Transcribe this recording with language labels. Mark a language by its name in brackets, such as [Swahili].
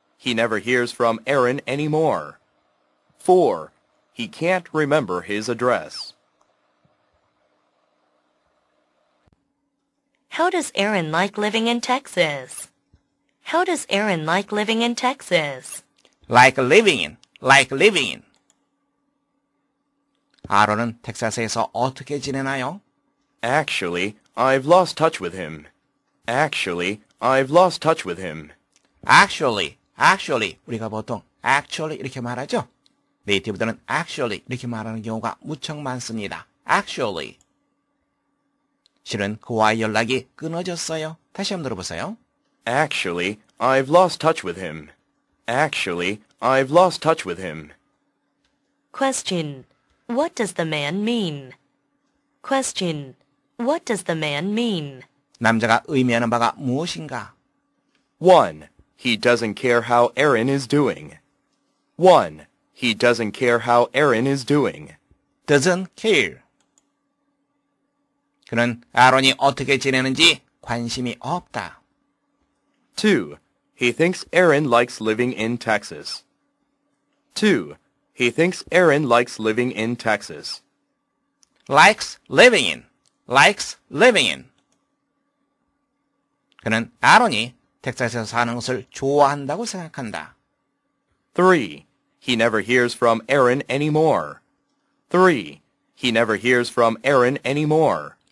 [English] He never hears from Aaron anymore. 4. He can't remember his address. How does Aaron like living in Texas? How does Aaron like living in Texas? like living in. [Korean] 아론은 텍사스에서 어떻게 지내나요? [English] Actually, I've lost touch with him. Actually, I've lost touch with him. [Korean] Actually, 우리가 보통 actually 이렇게 말하죠? 네이티브들은 actually 이렇게 말하는 경우가 무척 많습니다. [English] actually. [Korean] 실은 그와의 연락이 끊어졌어요. 다시 한번 들어보세요. [English] Actually, I've lost touch with him. Actually, I've lost touch with him. Question. What does the man mean? Question. What does the man mean? [Korean] 남자가 의미하는 바가 무엇인가? [English] 1. He doesn't care how Aaron is doing. 1. He doesn't care how Aaron is doing. doesn't care. [Korean] 그는 아론이 어떻게 지내는지 관심이 없다. [English] 2. He thinks Aaron likes living in Texas. 2. He thinks Aaron likes living in Texas. likes living in. [Korean] 그는 아론이 텍사스에서 사는 것을 좋아한다고 생각한다. [English] 3. He never hears from Aaron anymore. 3. He never hears from Aaron anymore.